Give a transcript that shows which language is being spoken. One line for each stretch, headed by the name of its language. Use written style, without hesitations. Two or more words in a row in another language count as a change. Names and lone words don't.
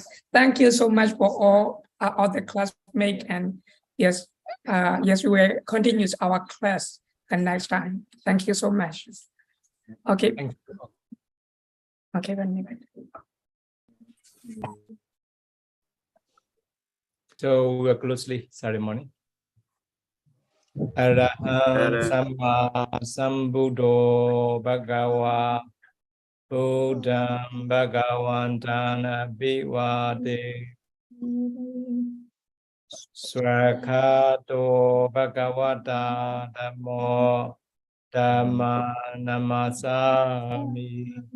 English: Thank you so much for all the classmates, and yes, yes, we will continue our class the next time. Thank you so much. Okay. Thank you. Okay, one minute. So we are closely ceremony.
Pali: Araham Samma Sambuddho Bhagava Buddham Bhagavantan Abhivade Swakato Bhagavata Dhammo Dhamma Namasami